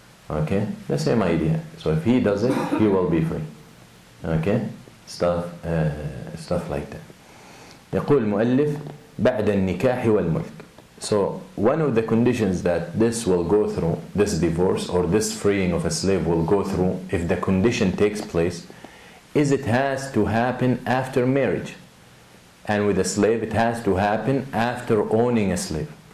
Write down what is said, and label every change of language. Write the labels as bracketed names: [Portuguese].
[English] Okay, the same idea. So if he does it, he will be free. Okay, stuff like that. [Arabic] يقول المؤلف بعد النكاح والملك. [English] So one of the conditions that this will go through, this divorce or this freeing of a slave will go through, if the condition takes place, is it has to happen after marriage. And with a slave, it has to happen after owning a slave.